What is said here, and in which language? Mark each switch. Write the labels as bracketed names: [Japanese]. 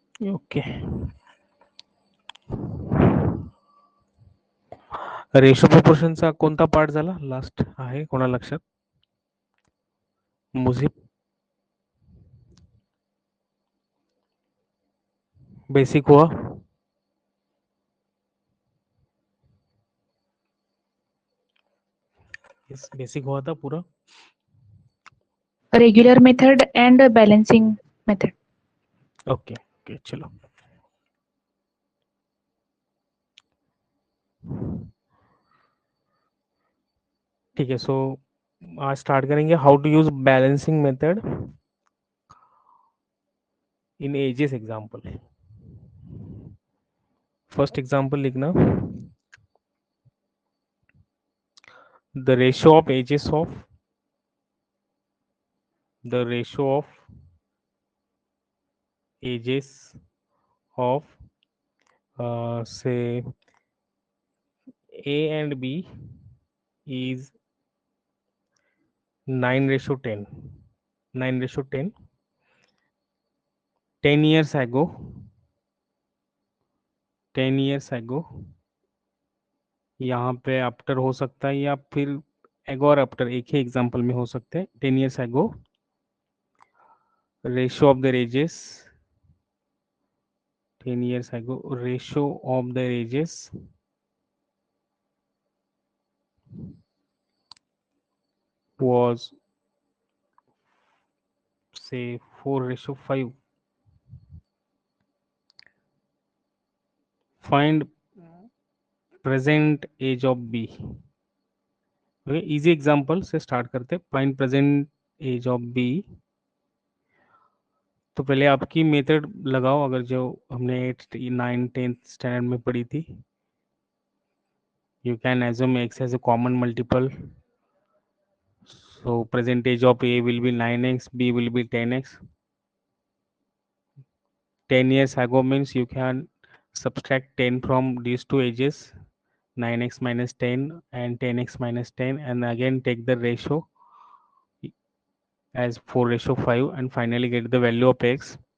[Marathi] Okay, ratio प्रोपोर्शनचा कोणता part झाला last आहे कोणा लक्षात? [Hindi] मुझे बेसिक हुआ, बेसिक हुआ था पूरा। [English] Regular method and balancing method. [Hindi] Okay okay, चलो ठीक है। [English] so [Hindi] आज [English] Start करेंगे how to use balancing method in ages example. First example [Hindi] लिखना, [English] The ratio of ages of the ratio of ages of say A and B is 9:10. 9:10. 10 years ago, 10 years ago, [Hindi] यहाँ पे after हो सकता है या फिर एगो और आफ्टर एक ही एग्जांपल में हो सकते हैं। [English] 10 years ago, ratio of the ages, 10 years ago, ratio of the ages was say 4:5. Find present age of B. Okay, easy example से start [Hindi] करते हैं। [English] Find present age of B. [Hindi] तो पहले आपकी मेथड लगाओ, अगर जो हमने 8th 9th 10th स्टैंडर्ड में पढ़ी थी। [English] You can assume x age a common multiple, so present age of A will be 9x, B will be 10x. 10 years ago means you can subtract 10 from these two ages, 9x minus 10 and 10x minus 10, and again take the ratio as 4:5 and finally get the value of x.